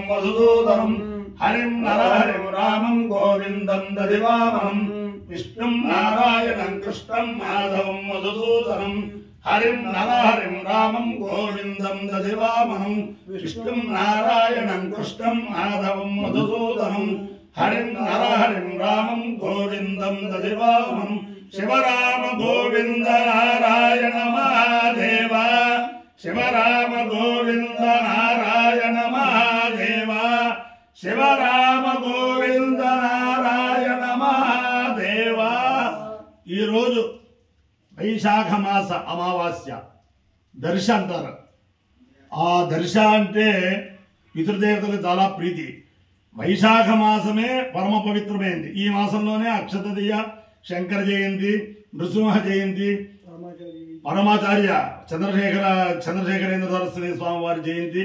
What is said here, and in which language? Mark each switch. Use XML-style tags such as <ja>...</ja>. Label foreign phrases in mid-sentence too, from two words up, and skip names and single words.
<sa>मधुसूदनं हरिं नरहरिं रामं गोविन्दं दधिवामनं विष्णुं नारायणं कृष्णं माधवं मधुसूदनं हरिं नरहरिं रामं गोविन्दं दधिवामनं विष्णुं नारायणं कृष्णं माधवं मधुसूदनं हरिं नरहरिं रामं गोविन्दं दधिवामनं शिवराम गोविंद नारायण महादेव शिवराम गोविंद नारायण महादेव शिवराम गोविंद नारायण महादेव</sa> <te>ఈ రోజు వైశాఖ మాస అమావాస్య దర్శ అంటారు ఆ దర్శ అంటే పితృదేవతలకు చాలా ప్రీతి వైశాఖ మాసమే పరమ పవిత్రమైనది ఈ మాసంలోనే అక్షతదియ శంకర జయంతి నృసింహ జయంతి పరమాచార్య చంద్రశేఖరేంద్ర సరస్వతి స్వామి వారి జయంతి</te>